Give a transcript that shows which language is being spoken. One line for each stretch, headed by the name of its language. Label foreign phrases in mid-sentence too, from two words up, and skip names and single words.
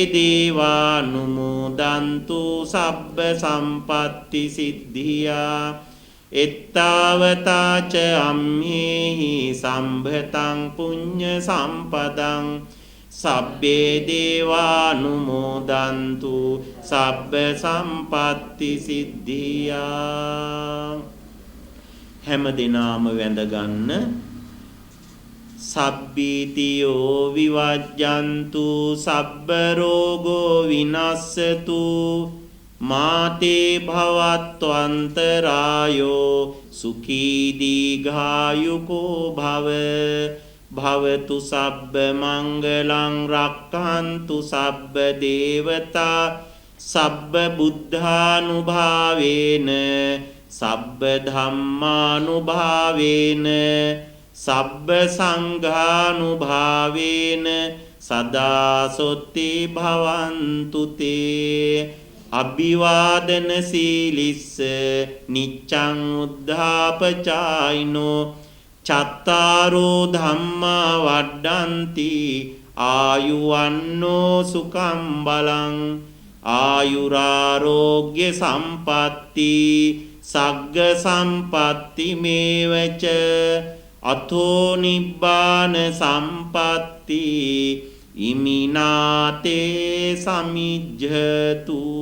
Pali: දේවානුමෝදන්තු සබ්බ සම්පatti සිද්ධියා එත්තාවතාච අම්හෙහි සම්භතං පුඤ්ඤ සම්පදං සබ්බේ දේවානුමෝදන්තු සබ්බ සම්පatti සිද්ධියා
Sinhala: හැම දිනාම වැඳ ගන්න
Pali: සබ්බීතියෝ විවජ්ජන්තු සබ්බ රෝගෝ විනස්සතු මාතේ භවත්වන්තරායෝ සුඛී දීඝායුකෝ භව භවතු සබ්බ මංගලං රක්ඛන්තු සබ්බ දේවතා සබ්බ බුද්ධානුභාවේන සබ්බ ධම්මානුභාවේන සබ්බ සංඝානුභාවේන සදා සොත්ති භවන්තු තේ අභිවාදන සීලිස්ස නිච්ඡං උද්ධාපචායිනෝ චත්තාරෝ ධම්මා වඩ්ඩಂತಿ ආයුවන්නෝ සුඛං බලං ආයුරාෝග්‍ය සම්පatti සග්ග සම්පatti මේවච අතෝ නිබ්බාන සම්පatti ඉමිනාතේ සමිජ්ජතු